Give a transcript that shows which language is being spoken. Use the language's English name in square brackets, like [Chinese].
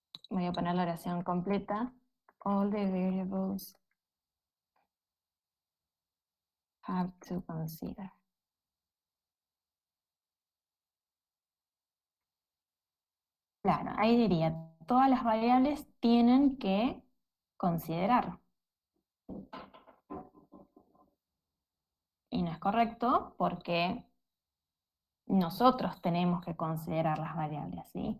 [Spanish] voy a poner la oración completa. [English] All the variables have to consider. [Spanish] Claro, ahí diría, todas las variables tienen que considerar. Y no es correcto porque nosotros tenemos que considerar las variables, ¿sí?